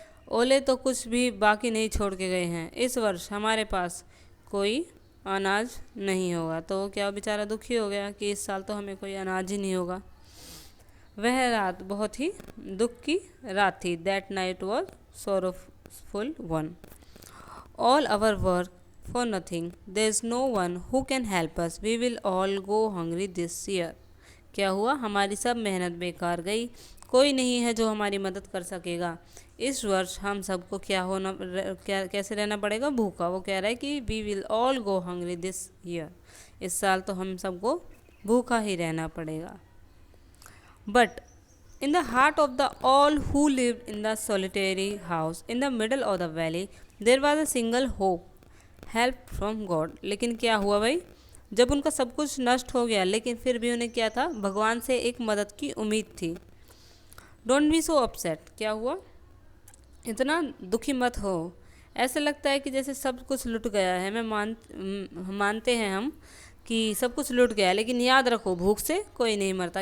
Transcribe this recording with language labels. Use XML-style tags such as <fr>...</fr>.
<hi>ओले तो कुछ भी बाकी नहीं छोड़ के गए हैं। इस वर्ष हमारे पास कोई अनाज नहीं होगा। तो वो क्या बेचारा दुखी हो गया कि इस साल तो हमें कोई अनाज ही नहीं होगा। वह रात बहुत ही दुख की रात थी।</hi> <en>That night was sorrowful one. All our work for nothing. There's no one who can help us. We will all go hungry this year.</en> <hi>क्या हुआ, हमारी सब मेहनत बेकार गई। कोई नहीं है जो हमारी मदद कर सकेगा। इस वर्ष हम सबको क्या कैसे रहना पड़ेगा, भूखा। वो कह रहा है कि</hi> <en>We will all go hungry this year.</en> <hi>इस साल तो हम सबको भूखा ही रहना पड़ेगा।</hi> <en>But in the heart of the all who lived in the solitary house in the middle of the valley, there was a single hope, help from God.</en> <hi>लेकिन क्या हुआ भाई, जब उनका सब कुछ नष्ट हो गया लेकिन फिर भी उन्हें क्या था, भगवान से एक मदद की उम्मीद थी।</hi> <en>Don't be so upset.</en> <hi>क्या हुआ, इतना दुखी मत हो। ऐसे लगता है कि जैसे सब कुछ लुट गया है। मानते हैं हम कि सब कुछ लुट गया, लेकिन याद रखो भूख से कोई नहीं मरता।</hi>